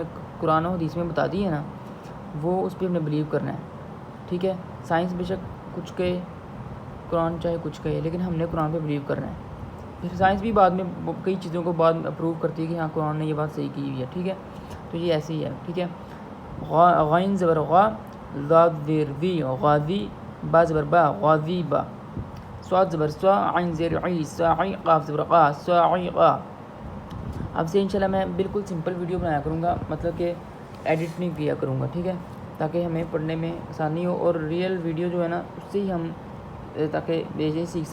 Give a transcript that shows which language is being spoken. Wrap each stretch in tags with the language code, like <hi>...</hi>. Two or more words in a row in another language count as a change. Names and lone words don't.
<ur>قرآن و حدیث میں بتا دی ہے نا وہ اس پہ ہم نے بلیو کرنا ہے، ٹھیک ہے، سائنس بے شک کچھ کہے، قرآن چاہے کچھ کہے، لیکن ہم نے قرآن پہ بلیو کرنا ہے، پھر سائنس بھی بعد میں کئی چیزوں کو بعد میں اپروو کرتی ہے کہ ہاں قرآن نے یہ بات صحیح کی ہوئی ہے، ٹھیک ہے، تو یہ ایسے ہی ہے، ٹھیک ہے، غائن زبر غا، ذات زیر ذی، غازی، با زبر با، غازی با، صاد زبر سوا، عین زیر عی، صاعی، قاف زبر قا، صاعقہ۔ اب سے انشاءاللہ میں بالکل سمپل ویڈیو بنایا کروں گا، مطلب کہ ایڈٹ نہیں کیا کروں گا، ٹھیک ہے، تاکہ ہمیں پڑھنے میں آسانی ہو، اور ریئل ویڈیو جو ہے نا اس سے ہی ہم تاکہ یہ سیکھ</ur>